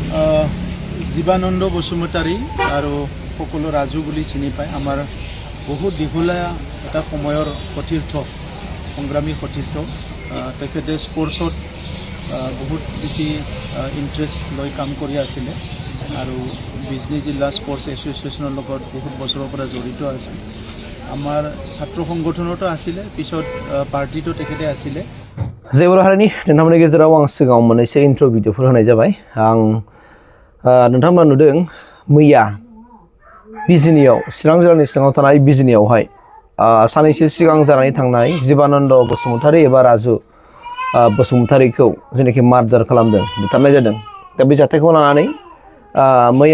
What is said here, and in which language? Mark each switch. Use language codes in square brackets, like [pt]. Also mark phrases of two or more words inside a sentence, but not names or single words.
[as] জীৱানন্দ বসুমতাৰী আৰু সকলো ৰাজু বুলি চিনি পায় আমাৰ বহুত দীঘলীয়া এটা সময়ৰ সতীৰ্থ সংগ্ৰামী সতীৰ্থ তেখেতে স্পৰ্টছত বহুত বেছি ইণ্টাৰেষ্ট লৈ কাম কৰি আছিলে আৰু বিজনী জিলা স্পৰ্টছ এছ'চিয়েশ্যনৰ লগত বহুত বছৰৰ পৰা জড়িত আছে আমাৰ ছাত্ৰ সংগঠনতো আছিলে পিছত পাৰ্টিটো তেখেতে আছিলে [brx] जेबो हारिनि नोंथांमोननि गेजेराव आं सिगाङाव मोननैसो इन्ट्र' भिडिअफोर होनाय जाबाय आं नोंथांमोना नुदों मैया बिजिनियाव चिरां जिल्लानि सिङाव थानाय बिजिनियावहाय सानैसो सिगां जानानै थांनाय जीवानन्द बसुमतारी एबा राजु बसुमतारीखौ जेनाखि मार्डार खालामदों बुथारनाय जादों दा बे जाथायखौ लानानै मैया